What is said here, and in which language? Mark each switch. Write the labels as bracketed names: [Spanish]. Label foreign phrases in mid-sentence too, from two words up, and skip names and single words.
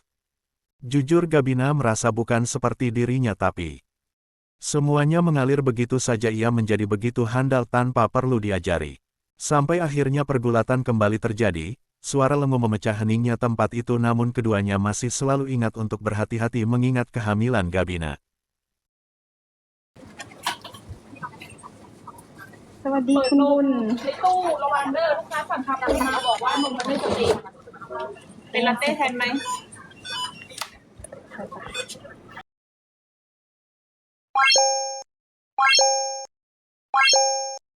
[Indonesian] Jujur Gabina merasa bukan seperti dirinya tapi semuanya mengalir begitu saja, ia menjadi begitu handal tanpa perlu diajari. Sampai akhirnya pergulatan kembali terjadi. Suara lenguh memecah heningnya tempat itu, namun keduanya masih selalu ingat untuk berhati-hati mengingat kehamilan Gabina. [Thai] สวัสดีคุณบุญ ในตู้ระวังเด้อลูกค้าสั่งคาปูมาบอกว่านมมันไม่สตรีทเป็นลาเต้แทนไหม